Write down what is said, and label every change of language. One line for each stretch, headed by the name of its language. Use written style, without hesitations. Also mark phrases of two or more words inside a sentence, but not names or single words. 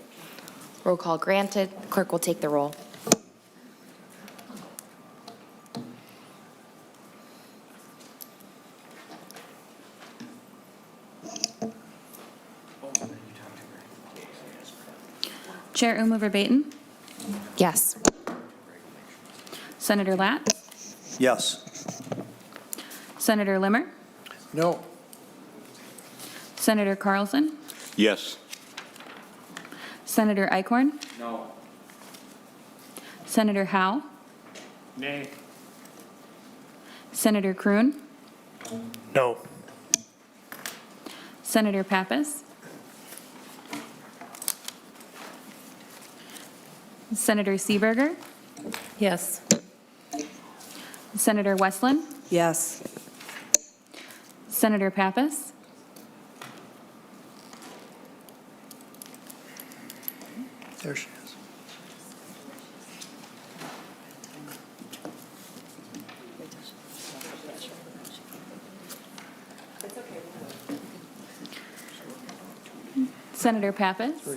English: Roll call granted. Clerk will take the roll. Chair Umover-Bayton? Yes. Senator Latz? Yes. Senator Limmer? No. Senator Carlson? Yes. Senator Eichhorn? No. Senator Howe? Nay. Senator Kroon? No. Senator Pappas? Senator Seeberger? Yes. Senator Westland? Yes. Senator Pappas? There she is. Senator Pappas?